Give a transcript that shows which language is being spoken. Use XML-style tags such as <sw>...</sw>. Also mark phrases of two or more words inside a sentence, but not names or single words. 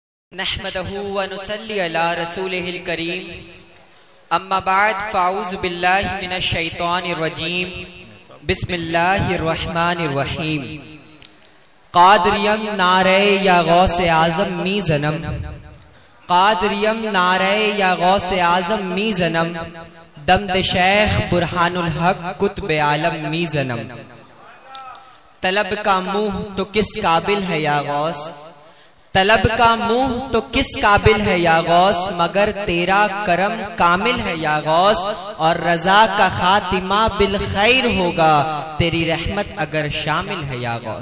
<ar>نحمده ونصلي على رسوله الكريم اما بعد فاعوذ باللہ من الشیطان الرجیم بسم اللہ الرحمن الرحیم</ar> <fa>قادریم نعرہ یا غوث اعظم می زنم قادریم نعرہ یا غوث اعظم می زنم دمد شیخ برہان الحق قطب عالم می زنم</fa> <ur>طلب کا منہ تو کس قابل ہے یا غوث طلب کا منہ تو کس قابل ہے یا غوث مگر تیرا کرم کامل ہے یا غوث اور رضا کا خاتمہ بالخیر ہوگا تیری رحمت اگر شامل ہے یا غوث۔</ur>